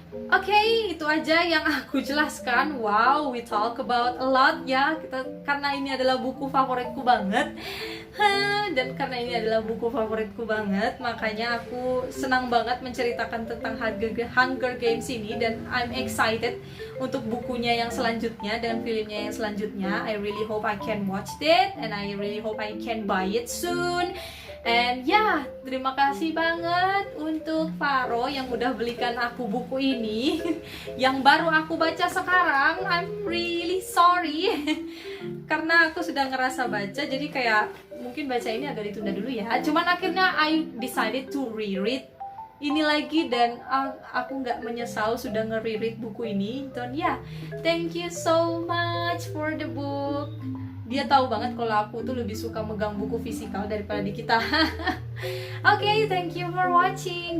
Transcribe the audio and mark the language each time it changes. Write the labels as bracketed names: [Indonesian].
[Indonesian] Oke, itu aja yang aku jelaskan. [English] Wow, we talk about a lot [Indonesian] ya, karena ini adalah buku favoritku banget. Dan karena ini adalah buku favoritku banget, makanya aku senang banget menceritakan tentang Hunger Games ini, dan [English] I'm excited [Indonesian] untuk bukunya yang selanjutnya dan filmnya yang selanjutnya. [English] I really hope I can watch it and I really hope I can buy it soon. And [Indonesian] ya, terima kasih banget untuk Faro yang udah belikan aku buku ini yang baru aku baca sekarang. [English] I'm really sorry [Indonesian] karena aku sudah ngerasa baca, jadi kayak mungkin baca ini agak ditunda dulu ya. Cuman akhirnya [English] I decided to reread [Indonesian] ini lagi, dan aku nggak menyesal sudah nge-reread buku ini. Dan ya, [English] thank you so much for the book. [Indonesian] Dia tahu banget kalau aku tuh lebih suka megang buku fisikal daripada di kita. [English] Oke, thank you for watching.